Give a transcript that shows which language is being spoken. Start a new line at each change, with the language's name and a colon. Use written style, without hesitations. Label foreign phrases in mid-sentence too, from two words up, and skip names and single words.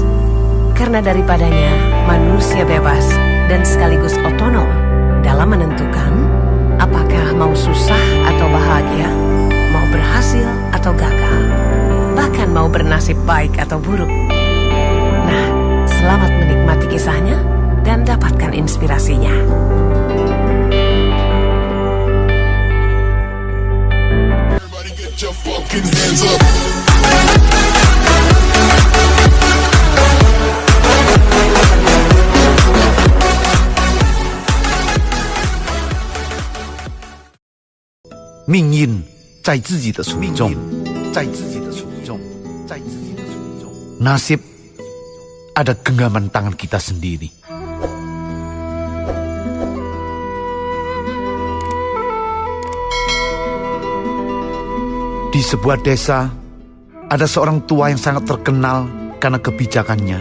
Indonesian: Karena daripadanya manusia bebas dan sekaligus otonom dalam menentukan apakah mau susah atau bahagia, mau berhasil atau gagal, bahkan mau bernasib baik atau buruk. Nah, selamat menikmati kisahnya dan dapatkan inspirasinya.
English: Everybody get your fucking hands up.
Chinese: 命运在自己的手中，在自己的手中，在自己的手中。
Indonesian: Nasib ada genggaman tangan kita sendiri. Di sebuah desa, ada seorang tua yang sangat terkenal karena kebijakannya.